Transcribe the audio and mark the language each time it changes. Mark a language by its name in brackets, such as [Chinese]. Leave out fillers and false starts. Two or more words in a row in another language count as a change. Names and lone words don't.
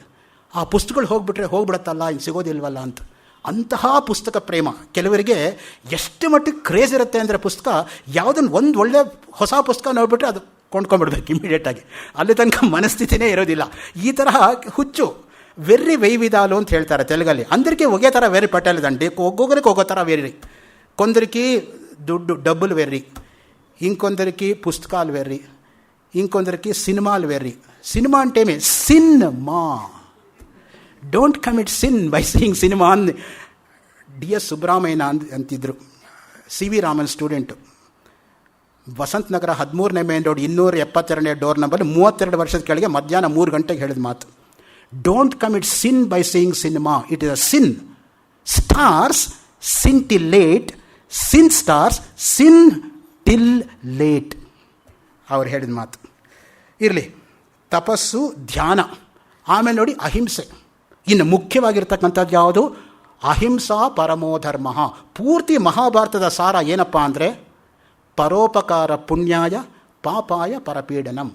[Kannada] ಆ ಪುಸ್ತಕಗಳು ಹೋಗ್ಬಿಡತ್ತಲ್ಲ, ಇನ್ನು ಸಿಗೋದಿಲ್ವಲ್ಲ ಅಂತ. ಅಂತಹ ಪುಸ್ತಕ ಪ್ರೇಮ. ಕೆಲವರಿಗೆ ಎಷ್ಟು ಮಟ್ಟಿಗೆ ಕ್ರೇಜ್ ಇರುತ್ತೆ ಅಂದರೆ ಪುಸ್ತಕ ಯಾವುದನ್ನು ಒಂದು ಒಳ್ಳೆ ಹೊಸ ಪುಸ್ತಕ ನೋಡಿಬಿಟ್ರೆ ಅದು ಕೊಂಡ್ಕೊಂಡ್ಬಿಡ್ಬೇಕು ಇಮಿಡಿಯೇಟಾಗಿ. ಅಲ್ಲಿ ತನಕ ಮನಸ್ಥಿತಿನೇ ಇರೋದಿಲ್ಲ. ಈ ತರಹ ಹುಚ್ಚು [Telugu] వెర్రి వెయ్యి విధాలు [Kannada] ಅಂತ ಹೇಳ್ತಾರೆ తెలుగಲ್ಲಿ. [Telugu] అందరికీ ఒకే తర వెర్రి పట్టలేదండి, ఒక్కొక్కరికి ఒక్కో తర వెర్రి. కొందరికి డబ్బులు వెర్రి, ఇంకొందరికి పుస్తకాలు వెర్రి, ఇంకొందరికి సినిమాలు వెర్రి. సినిమా అంటే ఏమి? సినిమా. [English] Don't commit sin by seeing cinema. [Kannada] DS ಸುಬ್ರಹ್ಮಣ್ಯ ಅಂತಿದ್ರು, CV ರಾಮನ್ ಸ್ಟೂಡೆಂಟು. ವಸಂತ ನಗರ 13ನೇ ಮೇನ್ ರೋಡ್ 272ನೇ ಡೋರ್ ನಂಬರ್, 32 ವರ್ಷದ ಕೆಳಗೆ ಮಧ್ಯಾಹ್ನ 3 ಗಂಟೆಗೆ ಹೇಳಿದ ಮಾತು. [English] Don't commit sin by seeing cinema, It is a sin. Stars sin till late, sin stars sin till late. [Kannada] ಅವ್ರು ಹೇಳಿದ ಮಾತು ಇರಲಿ. ತಪಸ್ಸು, ಧ್ಯಾನ, ಆಮೇಲೆ ನೋಡಿ ಅಹಿಂಸೆ. ಇನ್ನು ಮುಖ್ಯವಾಗಿರ್ತಕ್ಕಂಥದ್ದು ಯಾವುದು? [Sanskrit] ಅಹಿಂಸಾ ಪರಮೋ ಧರ್ಮ. [Kannada] ಪೂರ್ತಿ ಮಹಾಭಾರತದ ಸಾರ ಏನಪ್ಪ ಅಂದರೆ [Sanskrit] ಪರೋಪಕಾರ ಪುಣ್ಯಾಯ ಪಾಪಾಯ ಪರಪೀಡನಂ.